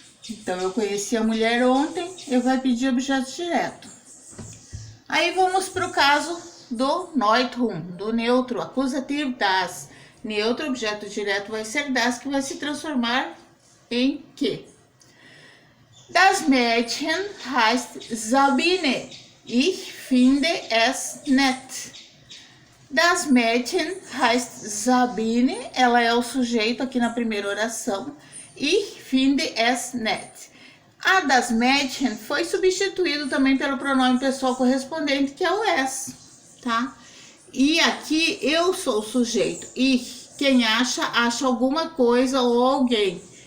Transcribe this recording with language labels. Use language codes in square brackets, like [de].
[pt] Então, eu conheci a mulher ontem, eu vou pedir objeto direto. Aí vamos para o caso do Neutrum, do neutro, acusativo das. Neutro, objeto direto vai ser das, que vai se transformar em que. [de] Das Mädchen heißt Sabine. Ich finde es nett. Das Mädchen heißt Sabine. [pt] Ela é o sujeito aqui na primeira oração. [de] Ich finde es nett. [pt] A das Mädchen foi substituído também pelo pronome pessoal correspondente, que é o es, tá? E aqui eu sou o sujeito. Ich, quem acha alguma coisa ou alguém.